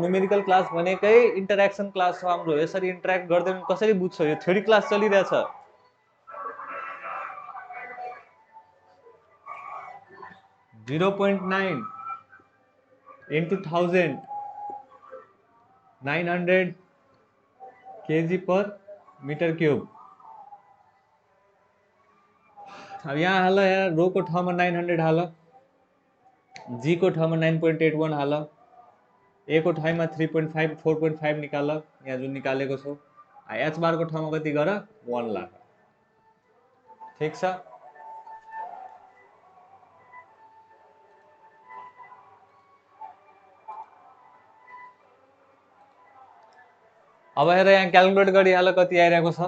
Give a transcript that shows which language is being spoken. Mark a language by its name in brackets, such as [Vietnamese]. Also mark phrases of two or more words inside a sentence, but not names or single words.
[English] numerical class [Nepali] भनेकै [English] interaction class [Nepali] हो हाम्रो। यसरी इन्टरेक्ट गर्दैन कसरी बुझ्छौ? यो [English] theory class [Nepali] चलिरहेछ। [English] 0.9 into 1000, 900 kg per meter cube. [Nepali] अब यहाँ हाल यार, रो को ठाउँमा 900 हाल, जी को ठाउँमा 9.81 हाल, ए को ठाउँमा 3.5 4.5 निकाल, यहाँ जुन निकालेको छौ। [English] h bar [Nepali] को ठाउँमा कति गर? 1 लाख। ठीक छ? अब हेर यहाँ क्याल्कुलेट गरिहाल कति आइरहेको छ।